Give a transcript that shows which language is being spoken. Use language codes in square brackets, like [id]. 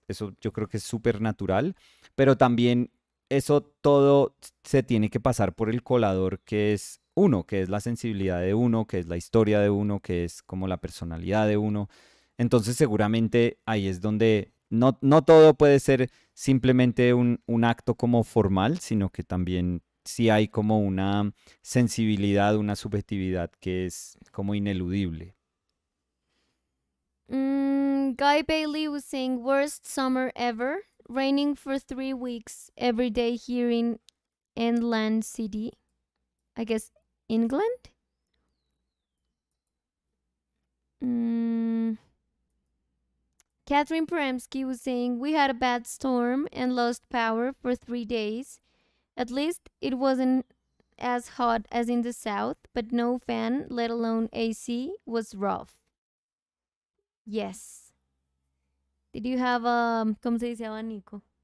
[es] Eso yo creo que es súper natural, pero también eso todo se tiene que pasar por el colador que es uno, que es la sensibilidad de uno, que es la historia de uno, que es como la personalidad de uno. Entonces seguramente ahí es donde no todo puede ser simplemente un acto como formal, sino que también sí hay como una sensibilidad, una subjetividad que es como ineludible. [en] Guy Bailey was saying worst summer ever, raining for 3 weeks every day here in Inland City. I guess England. Mm, Catherine Peremsky was saying we had a bad storm and lost power for 3 days. At least it wasn't as hot as in the south, but no fan, let alone AC, was rough. Yes. Did you have [es] ¿cómo se dice abanico?